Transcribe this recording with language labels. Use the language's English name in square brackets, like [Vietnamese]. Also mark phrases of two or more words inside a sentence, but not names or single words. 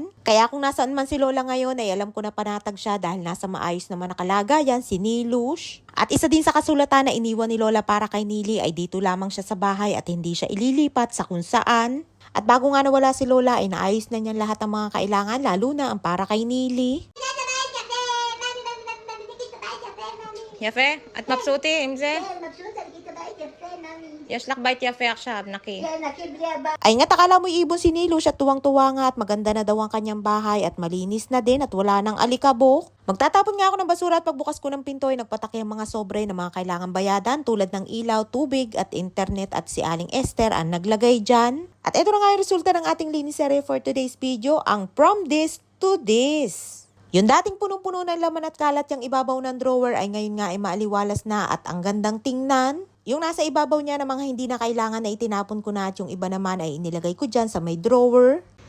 [Filipino] Kaya kung nasaan man si Lola ngayon ay alam ko na panatag siya dahil nasa maayos naman na kalagayan si Nilush. At isa din sa kasulatan na iniwan ni Lola para kay Nili ay dito lamang siya sa bahay at hindi siya ililipat sa kung saan. At bago nga nawala si Lola ay naayos na niya lahat ng mga kailangan lalo na ang para kay Nili. [Hebrew] יפה, את מבסוטי עם זה? יש לך בית יפה עכשיו, נקי. [Filipino] Ay nga akala mo ibon si Nilush at tuwang-tuwa nga at maganda na daw ang kanyang bahay at malinis na din at wala nang alikabok. Magtatapon nga ako ng basura at pagbukas ko ng pinto ay nagpatake ang mga sobre na mga kailangan bayadan tulad ng ilaw, tubig at internet at si Aling Esther ang naglagay dyan. At ito na nga yung resulta ng ating linisere [English] for today's video, [Filipino] ang [English] from this to this. [Filipino] Yung dating punong-puno ng laman at kalat yung ibabaw ng drawer ay ngayon nga ay maaliwalas na at ang gandang tingnan. Yung nasa ibabaw niya na mga hindi na kailangan na itinapon ko na at yung iba naman ay inilagay ko dyan sa may drawer.